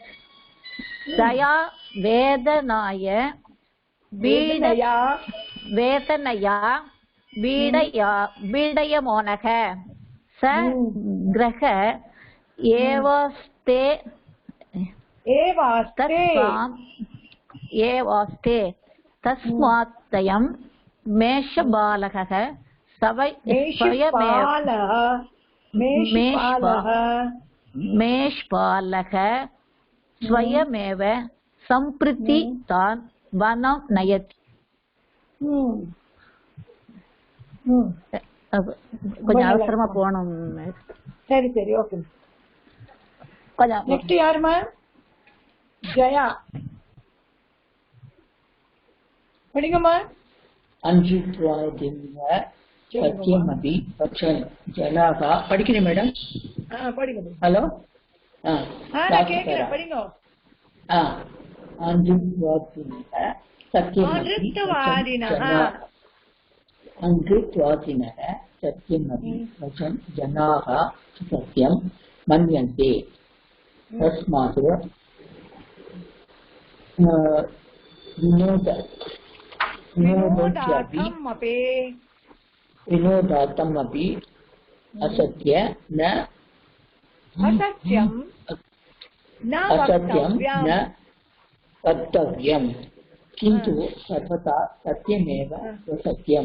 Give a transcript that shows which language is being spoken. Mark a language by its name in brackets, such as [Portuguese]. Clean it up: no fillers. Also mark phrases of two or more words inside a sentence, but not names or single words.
[Sanskrit] दया वेदनया पीडयमानः स ग्रह एवास्ते तस्मात्तयं मेषबालकः स्वयमेव सम्प्रति तान् वनं नयति. [Tamil] கொஞ்சம் அவசரமா போகணும். சரி சரி ஓகே. நெக்ஸ்ட் யாருமா? ஜயா படிங்கம்மா. [Sanskrit] सत्यमपि जनाः [Tamil] படிக்கிறேன் மேடம். படிங்க. ஹலோ. நான் கேக்குறேன் படிங்க. [Sanskrit] अङ्कृत्वादिनः सत्यमपि वचन् जनाः सत्यं मन्यन्ते. तस्मात् विनोदार्थमपि असत्य न वक्तव्यं किन्तु सर्वथा सत्यमेव सत्यं.